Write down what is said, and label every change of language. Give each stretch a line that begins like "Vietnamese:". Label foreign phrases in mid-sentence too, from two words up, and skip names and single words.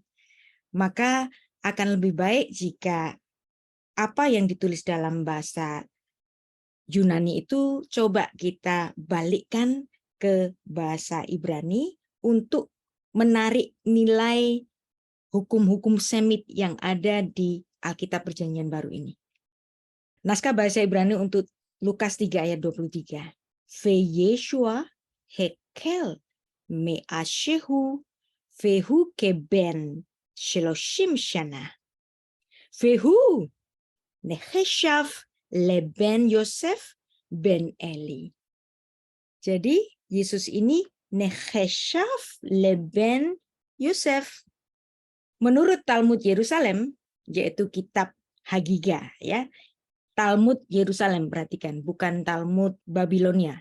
Indonesian: Maka akan lebih baik jika apa yang ditulis dalam bahasa Yunani itu coba kita balikkan ke bahasa Ibrani untuk menarik nilai hukum-hukum Semit yang ada di Alkitab Perjanjian Baru ini. Naskah bahasa Ibrani untuk Lukas 3 ayat 23.
Hebrew: וישוע החל מעשהו והוא כבן שלושים שנה. והוא נחשב לבן יוסף בן עלי.
Indonesian: Jadi Yesus ini
Hebrew: נחשב לבן יוסף.
Indonesian: Menurut Talmud Yerusalem, yaitu kitab Hagiga, ya. Talmud Yerusalem, perhatikan, bukan Talmud Babilonia.